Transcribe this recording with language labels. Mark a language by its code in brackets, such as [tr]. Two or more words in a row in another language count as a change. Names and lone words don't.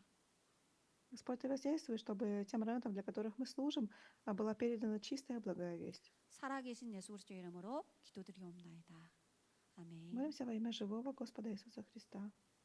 [ru] Господь, Ты воздействуй, чтобы тем ремнантам, для которых мы служим, была передана чистая благая весть. [ko] 살아계신 예수 그리스도의 이름으로 기도드리옵나이다. 아멘. [ru] Молимся во имя живого Господа Иисуса Христа.